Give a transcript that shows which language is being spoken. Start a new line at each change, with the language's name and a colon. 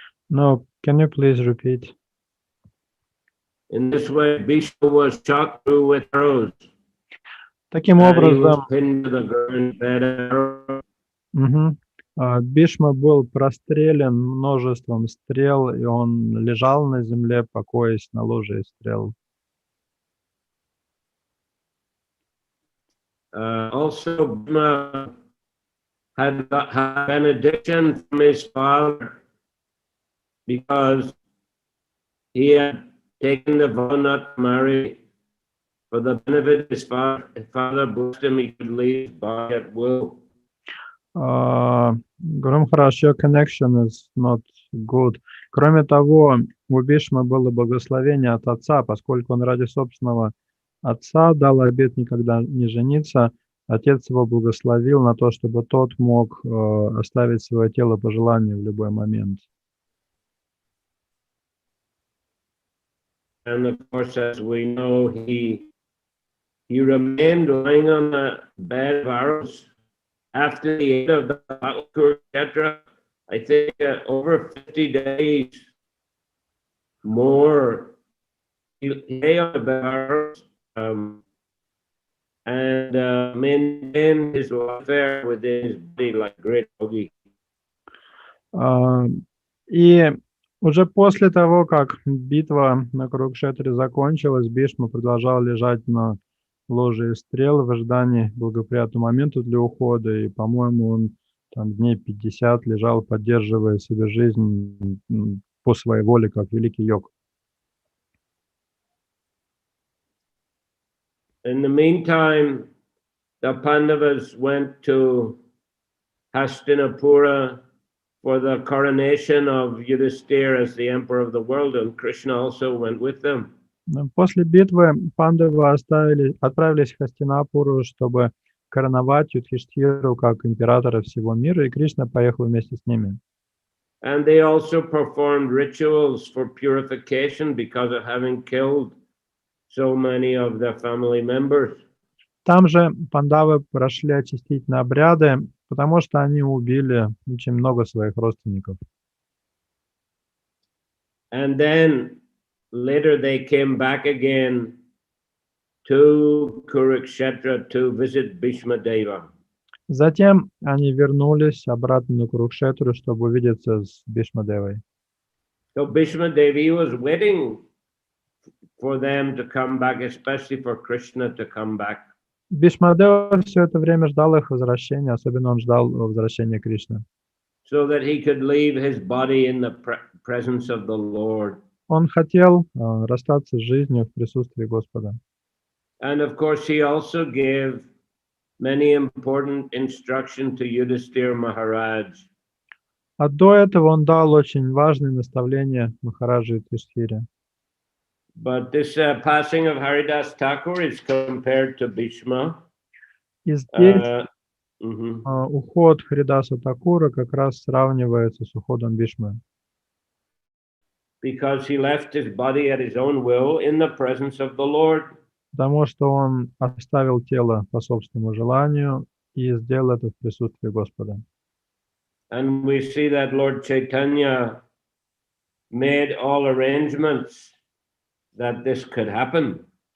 English: No, can you please repeat? In this way, Bhishma was shot through with arrows.
Russian: Таким
English: And he was
Russian: образом,
English: pinned to the ground by the arrow.
Russian: Бишма был прострелен множеством стрел, и он лежал на земле, покоясь на ложе из стрел.
English: Also, Bhishma had benediction from his father because he had taken the vow not to marry. For the benefit of his father, blessed him, he could leave his body at will. Громхараш, your connection is not good.
Russian: Кроме того, у Бишмы было благословение от отца, поскольку он ради собственного отца дал обет никогда не жениться. Отец его благословил на то, чтобы тот мог оставить свое тело по желанию в любой момент.
English: And of course, as we know, he remained lying on the bed of arrows after the end of the battle, etc. I think over 50 days more. He lay on the bed of arrows and maintained his welfare within his body like a great yogi.
Russian: И уже после того, как битва на Курукшетре закончилась, Бишма продолжал лежать на ложе из стрел в ожидании благоприятного момента для ухода. И, по-моему, он там дней 50 лежал, поддерживая себе жизнь по своей воле, как великий йог.
English: In the meantime, the Pandavas went to Hastinapura for the coronation of Yudhisthira as the emperor of the world, and Krishna also went with them.
Russian: После битвы пандавы отправились в Хастинапуру, чтобы короновать Юдхиштхиру как императора всего мира, и Кришна поехал вместе с ними.
English: And they also performed rituals for purification because of having killed so many of their family members.
Russian: Там же пандавы прошли очистительные обряды, потому что они убили очень много своих родственников.
English: And then later they came back again to Kurukshetra to visit Bhishma Deva.
Russian: Затем они вернулись обратно на Курукшетру, чтобы увидеться с Бишмадевой.
English: So Bhishma Devi was waiting for them to come back, especially for Krishna to come back.
Russian: Бишмадева все это время ждал их возвращения, особенно он ждал возвращения Кришны.
English: So that he could leave his body in the presence of the Lord.
Russian: Он хотел расстаться с жизнью в присутствии Господа.
English: And of course, he also gave many important instructions to Yudhisthira Maharaj.
Russian: А до этого он дал очень важные наставления Махараджи Юдхиштхире.
English: But this passing of Haridas Thakur is compared to Bhishma.
Russian: И здесь уход Харидаса Такура как раз сравнивается с уходом Бишмы.
English: Because he left his body at his own will in the presence of the Lord.
Russian: Потому что он оставил тело по собственному желанию и сделал это в присутствии Господа.
English: And we see that Lord Chaitanya made all arrangements that this could happen.